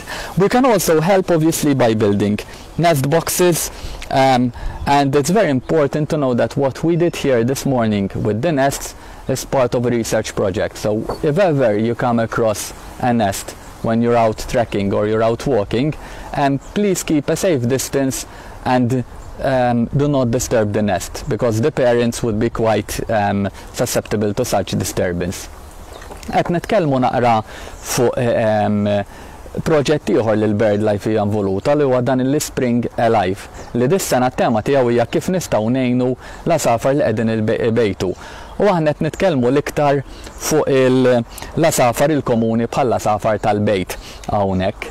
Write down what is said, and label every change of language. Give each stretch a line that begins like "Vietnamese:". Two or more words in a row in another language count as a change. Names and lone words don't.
English: We can also help obviously by building nest boxes, and it's very important to know that what we did here this morning with the nests is part of a research project. So if ever you come across a nest when you're out trekking or you're out walking, please keep a safe distance and do not disturb the nest, because the parents would be quite susceptible to such disturbance.
Maltese: Qed nitkellmu naqra fuq proġett ieħor li l-BirdLife hija involuta, li huwa dan il-Spring Alive, li dis-sena t-tema tiegħu hija kif nistgħu ngħinu l-għasafar li qegħdin ibejtu. U aħna qed nitkellmu l-iktar fuq l-għasafar il-komuni bħall-għasafar tal-bejt hawnhekk.